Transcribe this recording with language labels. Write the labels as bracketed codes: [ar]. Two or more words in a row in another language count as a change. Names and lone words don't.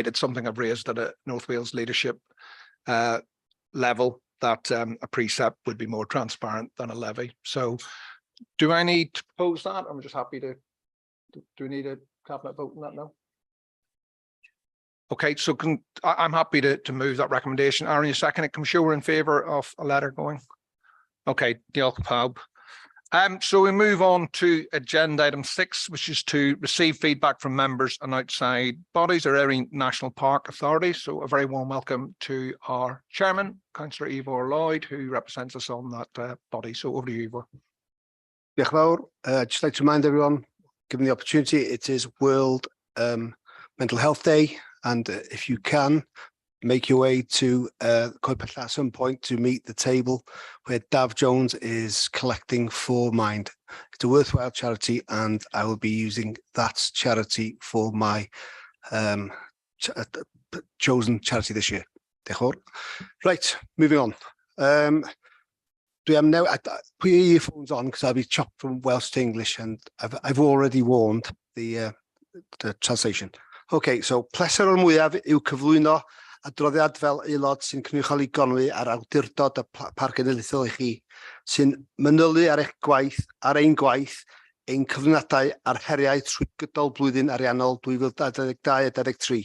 [en] It's something I've raised at a North Wales leadership level, that a precept would be more transparent than a levy. So do I need to propose that? I'm just happy to. Do we need a cabinet vote on that now? Okay, so I'm happy to move that recommendation. Aaron, you second it. Can we show we're in favour of a letter going? [cy] Okay, diolch pawb. [en] So we move on to agenda item 6, which is to receive feedback from members and outside bodies or any national park authorities. So a very warm welcome to our chairman, Councillor Ivor Lloyd, who represents us on that body. So over to you, Ivor. [cy] Diolch fawr. [en] Just like to remind everyone, given the opportunity, it is World Mental Health Day, and if you can, make your way to Coed at some point to meet the table where Dav Jones is collecting for Mind. It's a worthwhile charity, and I will be using that charity for my chosen charity this year. Right, moving on. Do am now. Put your earphones on because I'll be chopped from Welsh to English, and I've already warned the translation. Okay, so [cy] pleser o'r mwyaf yw cyflwyno adroddiad fel aelod sy'n cynrychioli gonwy ar awdurdod y Parc Genedlaethol i chi, sy'n manylu ar ein gwaith, ein cyflwynadau ar heriau trwy gydol blwyddyn ariannol 2022-2023.